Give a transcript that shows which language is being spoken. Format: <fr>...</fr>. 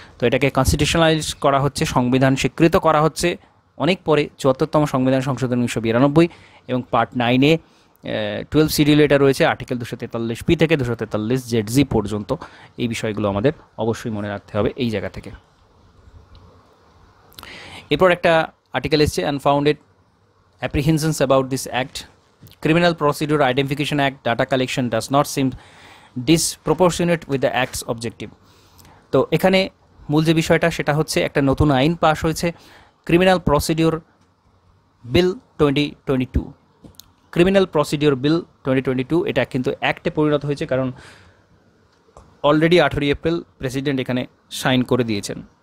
<bn>তো এটাকে কনস্টিটিউশনালাইজ করা হচ্ছে, সংবিধান স্বীকৃত করা হচ্ছে অনেক পরে 74তম সংবিধান সংশোধন 1992 এবং পার্ট 9A 12 শিডিউল এটা রয়েছে আর্টিকেল 243P থেকে 243ZG পর্যন্ত। এই বিষয়গুলো আমাদের অবশ্যই মনে রাখতে হবে এই জায়গা থেকে। এরপর একটা আর্টিকেল এসছে,</bn> <en>Unfounded apprehensions about this act. Criminal Procedure Identification Act data collection does not seem disproportionate with the act's objective.</en> <bn>তো এখানে মূল যে বিষয়টা সেটা হচ্ছে একটা নতুন আইন পাস হয়েছে, ক্রিমিনাল প্রসিডিওর বিল 2022। ক্রিমিনাল প্রসিডিওর বিল 2022 এটা কিন্তু অ্যাক্টে পরিণত হয়েছে, কারণ অলরেডি 18 এপ্রিল প্রেসিডেন্ট এখানে সাইন করে দিয়েছেন।</bn>